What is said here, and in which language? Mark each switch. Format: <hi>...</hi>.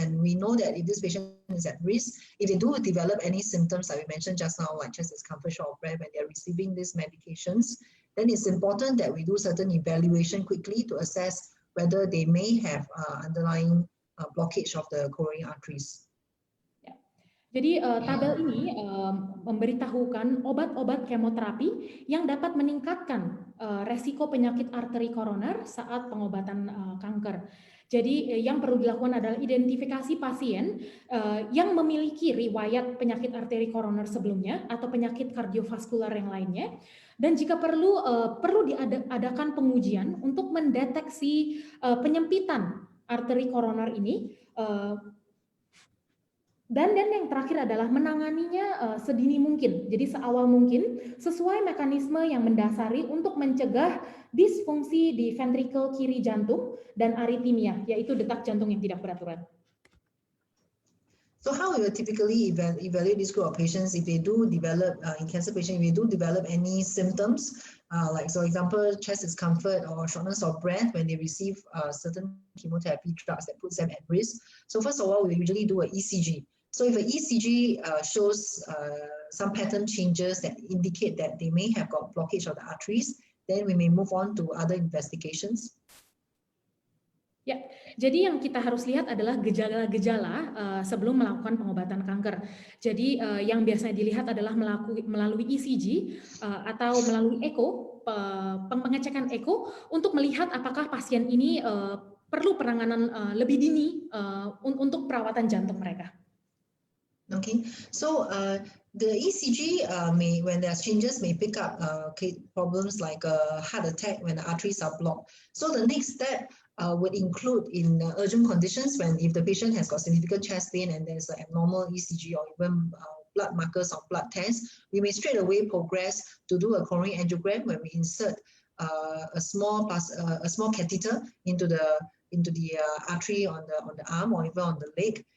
<en>And we know that if this patient is at risk, if they do develop any symptoms like we mentioned just now, like chest discomfort, short of breath when they're receiving these medications, then it's important that we do certain evaluation quickly to assess whether they may have underlying blockage of the coronary arteries.</en> <id>Jadi tabel ini memberitahukan obat-obat kemoterapi yang dapat meningkatkan resiko penyakit arteri koroner saat pengobatan kanker. Jadi yang perlu dilakukan adalah identifikasi pasien yang memiliki riwayat penyakit arteri koroner sebelumnya atau penyakit kardiovaskular yang lainnya. Dan jika perlu diadakan pengujian untuk mendeteksi penyempitan arteri koroner ini. Dan yang terakhir adalah menanganinya sedini mungkin, jadi seawal mungkin, sesuai mekanisme yang mendasari untuk mencegah disfungsi di ventrikel kiri jantung dan aritmia, yaitu detak jantung yang tidak beraturan.</id> <en>So how we will typically evaluate this group of patients if they do develop, in cancer patients, if they do develop any symptoms, like for example, chest discomfort or shortness of breath when they receive certain chemotherapy drugs that puts them at risk. So first of all, we usually do an ECG. So if an ECG shows some pattern changes that indicate that they may have got blockage of the arteries, then we may move on to other investigations.</en> <id>Ya, jadi yang kita harus lihat adalah gejala-gejala sebelum melakukan pengobatan kanker. Jadi yang biasanya dilihat adalah melalui ECG atau melalui echo, pengecekan echo untuk melihat apakah pasien ini perlu penanganan lebih dini untuk perawatan jantung mereka.</id> <en>Okay, so the ECG when there are changes, may pick up problems like a heart attack when the arteries are blocked. So the next step would include in urgent conditions when if the patient has got significant chest pain and there's an abnormal ECG or even blood markers or blood tests, we may straight away progress to do a coronary angiogram when we insert a small catheter into the artery on the arm or even on the leg.</en>